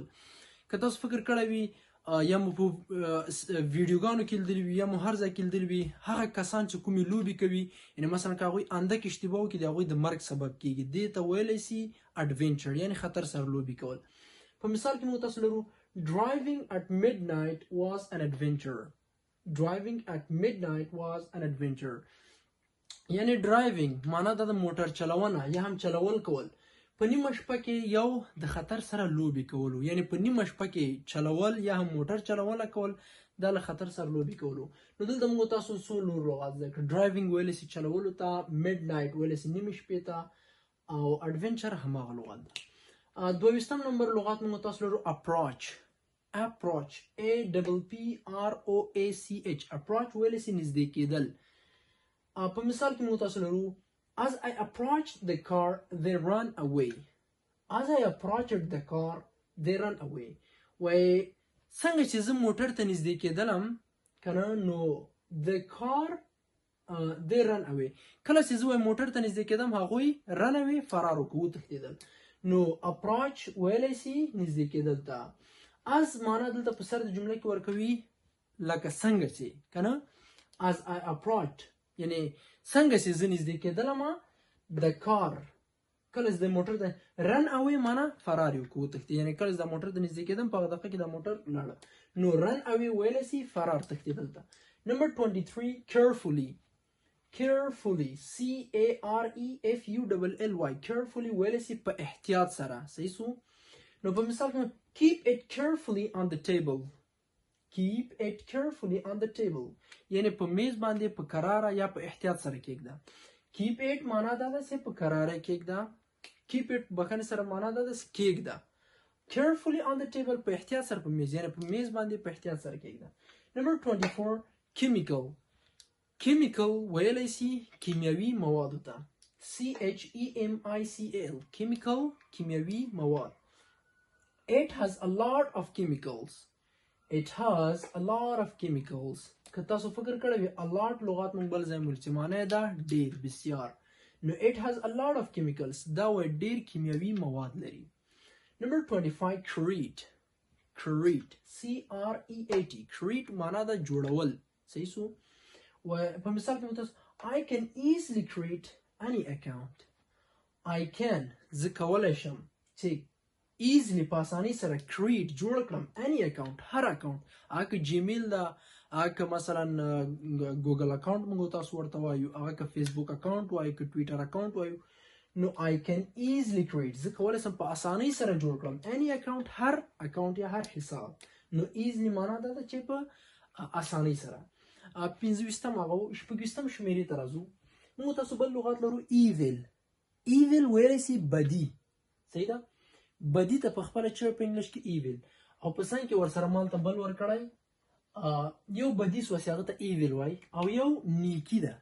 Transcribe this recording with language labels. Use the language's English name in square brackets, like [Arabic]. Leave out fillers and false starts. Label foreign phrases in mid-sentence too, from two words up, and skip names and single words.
[Pashto] که تاسو فکر کړی وي یا مو په ویډیوګانو کې لیدلي وي یا مو هر ځای کې لیدلي وي هغه کسان چې کومې لوبې کوي یعنې مثلا که هغوی اندک اشتباه وکړي د هغوی د مرګ سبب کیږي. دې ته ویلی سي adventure یعنې خطر سره لوبې کول. په مثال کې موږ تاسو لرو [English] driving at midnight was an adventure. driving at midnight was an adventure [Pashto] یعنې ډرایوینګ معنا دا د موټر چلونه یا هم چلول کول په نیمه شپه کې یو د خطر سره لوبې کولو. یعنې په نیمه شپه کې چلول یا هم موټر چلونه کول دا له خطر سره لوبې کولو. نو دلته موږ تاسو څو نور لغات زده کړو. ډرایوینګ ویلی سي چلولو ته، میډ نایټ ویلی سي نیمې شپې ته، او اډونچر هماغه لغات ده. 22 نمبر لغات موږ تاسو لرو اپروچ. APPROACH اپروچ ویلی سي نږدې کېدل. په مثال کې موږ تاسو لرو [English] As I approached the car, they ran away. As I approached the car, they ran away. [Pashto] وای څنګه چې زه موټر ته نږدې کېدلم کنه نو [English] the car they ran away. [Pashto] کله چې زه وای موټر ته نږدې کېدم هغوی [English] run away [Pashto] فرار وکړو وتښتېدل. نو approach ویلی سي نږدې کېدل ته. as معنا دلته په سر د جمله کې ورکوي لکه څنګه چې کنه [English] as I approached [Pashto] یعنی څنګه چې زه نږدې کېدلم د کار کله چې د موټر ته [English] run away [Pashto] معنا فرار یې وکړو وتښتېد. یعنې کله چې د موټر ته نږدې کېدم په هغه دقیقه کې د موټر لاړه. نو [English] run away [Pashto] ویلی سي فرار تښتېدل ته. نمبر 23 [English] carefully CAREFULLY carefully [Pashto] ویلی سي په احتیاط سره. صحیح سو. نو په مثال کې [English] keep it carefully on the table. keep it carefully on the table [Pashto] یعنی په میز باندې په قراره یا په احتیاط سره کېږده. [English] keep it [Pashto] معنا دا ده چې په قراره کېږده. [English] keep it [Pashto] بخښنې سره معنا دا ده چې کېږده. [English] carefully on the table [Pashto] په احتیاط سره په میز یعنی په میز باندې په احتیاط سره کېږده. نمبر 24 chemical ویلی سي کیمیاوي موادو ته. [English] CHEMICAL chemical [Pashto] کیمیاوي مواد. [English] It has a lot of chemicals. It has a lot of chemicals. [Pashto] که تاسو فکر کړی وي [English] a lot [Pashto] لغات مونږ بل ځای موږ چې معنی یې ده ډېر بسیار. نو [English] it has a lot of chemicals [Pashto] دا وایي ډېر کیمیاوي مواد لري. نمبر 25 [English] create create [Pashto] معنا ده جوړول. صحیح سو. و په مثال کې تاسو [English] I can easily create any account. I can [Pashto] زه کولی شم چې easily په اسانۍ سره create جوړ کړم [English] any account [Pashto] هر account. هغه که جیمیل ده، هغه که مثلا ګوګل اکاونټ موږ تاسو ورته وایو، هغه که فیسبوک اکاونټ وایو، که ټویټر اکاونټ وایو. نو [English] I can easily create [Pashto] زه کولی شم په اسانۍ سره جوړ کړم [English] any account [Pashto] هر account یا هر حساب. نو easily معنا دا ده چې په اسانۍ سره. 25 شمیرې ته راځو. موږ تاسو بل لغات لرو evil ویلی سي بدي. صحیح ده. بدی ته په خپله چې په انګلیش کې ایویل او په ساین کې ورسره مالته بل ورکړی یو بدي سو چې هغه ته ایویل وایي او یو نیکي ده.